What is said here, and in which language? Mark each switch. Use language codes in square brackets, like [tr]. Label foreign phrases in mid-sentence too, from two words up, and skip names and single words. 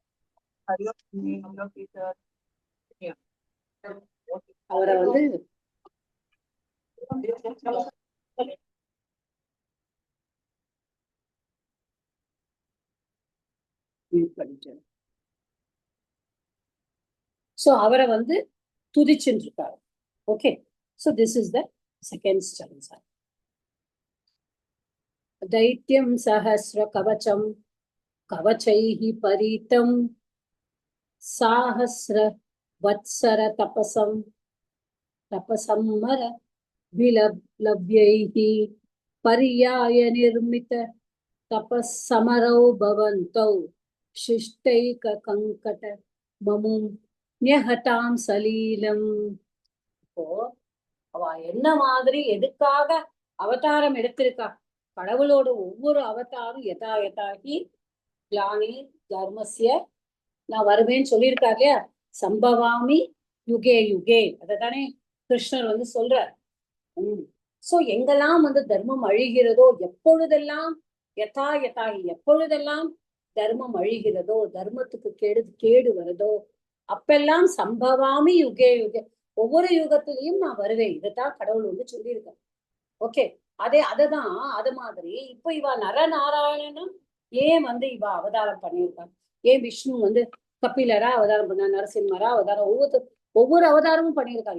[ta] அவரை வந்து சோ அவரை வந்து துதிச்சுட்டு இருக்காரு. [en] Okay, so this is the second stanza. [sa] दैत्यं सहस्र कवचम कवचैः परीतं साहस्र वत्सर तपसम्मर विलभ्यैः पर्याय निर्मित तपस्समरौ भवन्तौ शिष्टैक कंकट ममुं न्यहतां सलीलम्. [ta] இப்போ அவ என்ன மாதிரி எதுக்காக அவதாரம் எடுத்திருக்கா? கடவுளோட ஒவ்வொரு அவதாரம் [sa] यदा यदा हि ग्लानिः धर्मस्य [ta] நான் வருவேன்னு சொல்லியிருக்காரு இல்லையா? [sa] सम्भवामि युगे युगे, [ta] அததானே கிருஷ்ணர் வந்து சொல்றார். சோ எங்கெல்லாம் வந்து தர்மம் அழிகிறதோ, எப்பொழுதெல்லாம் [sa] यदा यदा हि [ta] எப்பொழுதெல்லாம் தர்மம் அழிகிறதோ, தர்மத்துக்கு கேடு வருதோ, அப்பெல்லாம் [sa] सम्भवामि युगे युगे, [ta] ஒவ்வொரு யுகத்திலையும் நான் வருவேன். இதைத்தான் கடவுள் வந்து சொல்லியிருக்கார். ஓகே, அததான் அது மாதிரி இப்ப இவ நரநாராயணனும் ஏன் வந்து இவ அவதாரம் பண்ணியிருக்காங்க? ஏன் விஷ்ணு வந்து கபிலரா அவதாரம் பண்ண, நரசிம்மரா அவதாரம், ஒவ்வொரு அவதாரமும் பண்ணியிருக்காரு.